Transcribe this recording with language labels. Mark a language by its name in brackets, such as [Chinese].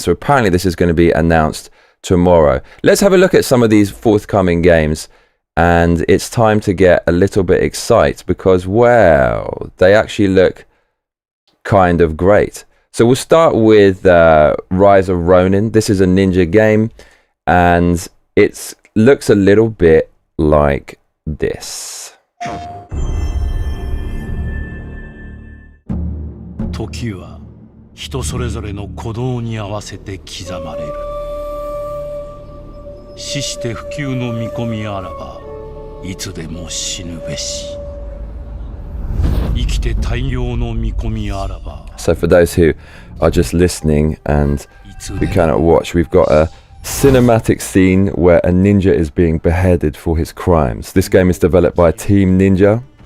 [English] So apparently this is going to be announced tomorrow. Let's have a look at some of these forthcoming games, and it's time to get a little bit excited because, well, they actually look kind of great. So we'll start with Rise of Ronin. This is a ninja game, and it looks a little bit like this. [Japanese] 時は人それぞれの鼓動に合わせて刻まれる。死して不朽の見込みあらば、いつでも死ぬべし。生きて大量の見込みあらば。 [English] So for those who are just listening and who cannot watch, we've got a cinematic scene where a ninja is being beheaded for his crimes. This game is developed by Team Ninja.